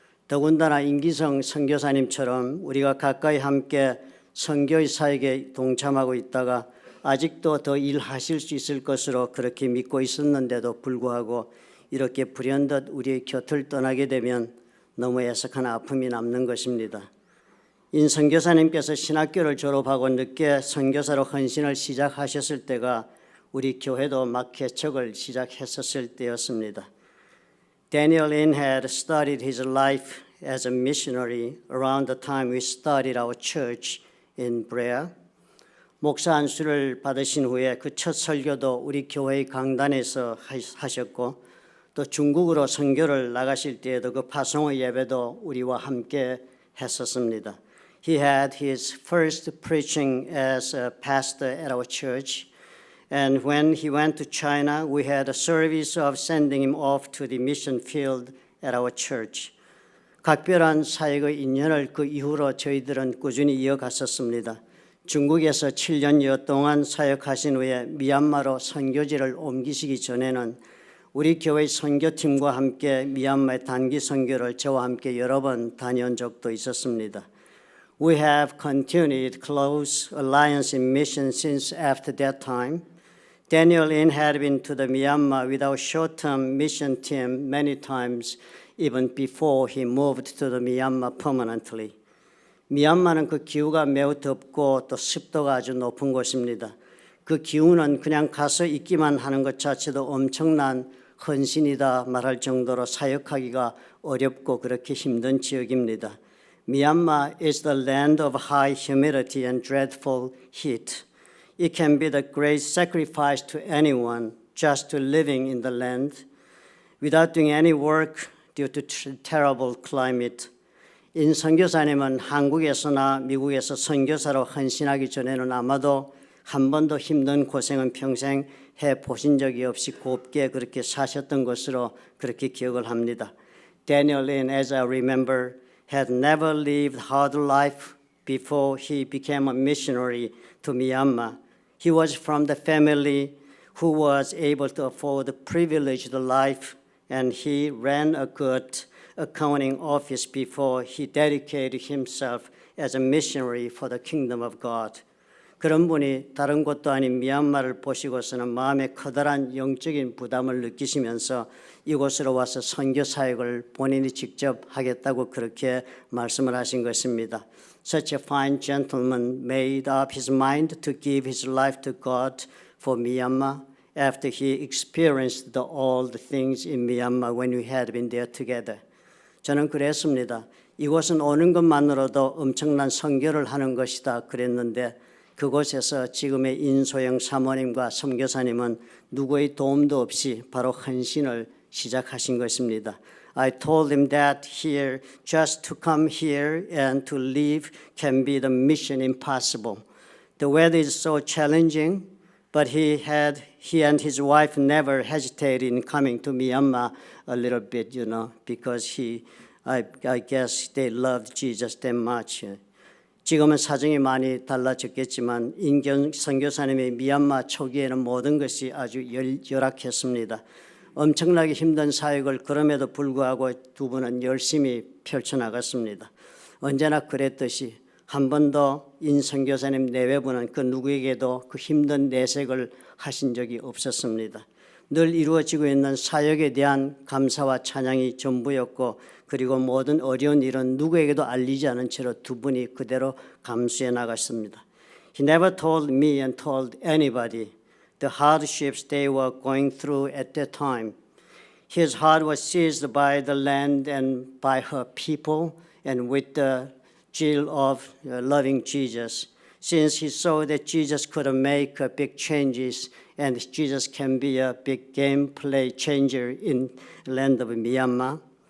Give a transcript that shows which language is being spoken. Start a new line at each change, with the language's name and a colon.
Korean: 더군다나 임기성 선교사님처럼 우리가 가까이 함께 선교의 사역에 동참하고 있다가 아직도 더 일하실 수 있을 것으로 그렇게 믿고 있었는데도 불구하고 이렇게 불현듯 우리의 곁을 떠나게 되면 너무 애석한 아픔이 남는 것입니다. 인 선교사님께서 신학교를 졸업하고 늦게 선교사로 헌신을 시작하셨을 때가 우리 교회도 막 개척을 시작했었을 때였습니다.
English: Daniel Lin had started his life as a missionary around the time we started our church in Brea.
Korean: 목사 안수를 받으신 후에 그 첫 설교도 우리 교회의 강단에서 하셨고 또 중국으로 선교를 나가실 때에도 그 파송의 예배도 우리와 함께 했었습니다.
English: He had his first preaching as a pastor at our church. And when he went to China, we had a service of sending him off to the mission field at our church.
Korean: 각별한 사역의 인연을 그 이후로 저희들은 꾸준히 이어갔었습니다. 중국에서 7년여 동안 사역하신 후에 미얀마로 선교지를 옮기시기 전에는 우리 교회 선교팀과 함께 미얀마의 단기 선교를 저와 함께 여러 번 다녀온 적도 있었습니다.
English: We have continued close alliance in mission since after that time. Daniel Lin had been to the Myanmar with our short-term mission team many times, even before he moved to the Myanmar permanently.
Korean: 미얀마는 그 기후가 매우 덥고 또 습도가 아주 높은 곳입니다. 그 기후는 그냥 가서 있기만 하는 것 자체도 엄청난 헌신이다 말할 정도로 사역하기가 어렵고 그렇게 힘든 지역입니다.
English: Myanmar is the land of high humidity and dreadful heat. It can be the great sacrifice to anyone just to living in the land without doing any work due to terrible climate.
Korean: 인 선교사님은 한국에서나 미국에서 선교사로 헌신하기 전에는 아마도 한 번도 힘든 고생은 평생 해보신 적이 없이 곱게 그렇게 사셨던 것으로 그렇게 기억을 합니다.
English: Daniel Lin, as I remember, had never lived hard life before he became a missionary to Myanmar. He was from the family who was able to afford a privileged life, and he ran a good accounting office before he dedicated himself as a missionary for the kingdom of God.
Korean: 그런 분이 다른 곳도 아닌 미얀마를 보시고서는 마음에 커다란 영적인 부담을 느끼시면서 이곳으로 와서 선교 사역을 본인이 직접 하겠다고 그렇게 말씀을 하신 것입니다.
English: Such a fine gentleman made up his mind to give his life to God for Myanmar after he experienced all the things in Myanmar when we had been there together.
Korean: 저는 그랬습니다. 이곳은 오는 것만으로도 엄청난 선교를 하는 것이다 그랬는데 그곳에서 지금의 인소영 사모님과 선교사님은 누구의 도움도 없이 바로 헌신을 시작하신 것입니다.
English: I told him that here, just to come here and to live can be the mission impossible. The weather is so challenging, but he and his wife never hesitated in coming to Myanmar a little bit, because I guess they loved Jesus that much.
Korean: 지금은 사정이 많이 달라졌겠지만 인경 선교사님의 미얀마 초기에는 모든 것이 아주 열악했습니다. 엄청나게 힘든 사역을 그럼에도 불구하고 두 분은 열심히 펼쳐나갔습니다. 언제나 그랬듯이 한 번도 인 선교사님 내외부는 그 누구에게도 그 힘든 내색을 하신 적이 없었습니다. 늘 이루어지고 있는 사역에 대한 감사와 찬양이 전부였고 그리고 모든 어려운 일은 누구에게도 알리지 않은 채로 두 분이 그대로 감수해 나갔습니다.
English: He never told me and told anybody the hardships they were going through at that time. His heart was seized by the land and by her people and with the zeal of loving Jesus. Since he saw that Jesus could make big changes and Jesus can be a big gameplay changer in the land of Myanmar.